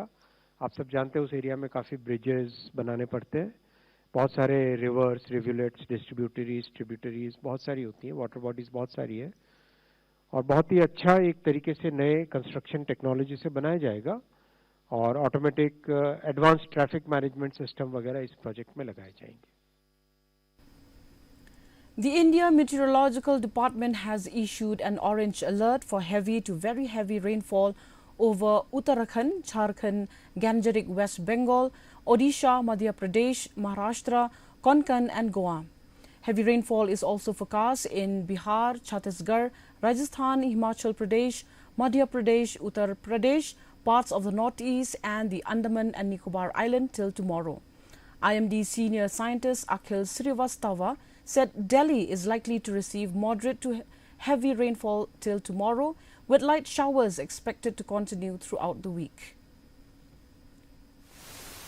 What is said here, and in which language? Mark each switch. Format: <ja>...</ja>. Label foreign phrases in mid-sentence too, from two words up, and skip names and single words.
<hi>आप सब जानते हैं उस एरिया में काफ़ी ब्रिजेस बनाने पड़ते हैं, बहुत सारे</hi> <en>rivers, rivulets, tributaries</en> <hi>बहुत सारी होती हैं,</hi> <en>water bodies</en> <hi>बहुत सारी है और बहुत ही अच्छा एक तरीके से नए</hi> <en>construction technology</en> <hi>से बनाया जाएगा और</hi> <en>automatic advance traffic management system</en> <hi>वगैरह इस प्रोजेक्ट में लगाए जाएंगे।</hi> <en>The India Meteorological Department has issued an orange alert for heavy to very heavy rainfall over Uttarakhand, Jharkhand, Gangetic West Bengal, Odisha, Madhya Pradesh, Maharashtra, Konkan and Goa. Heavy rainfall is also forecast in Bihar, Chhattisgarh, Rajasthan, Himachal Pradesh, Madhya Pradesh, Uttar Pradesh, parts of the Northeast and the Andaman and Nicobar Island till tomorrow. IMD senior scientist Akhil Srivastava said Delhi is likely to receive moderate to heavy rainfall till tomorrow, with light showers expected to continue throughout the week.</en>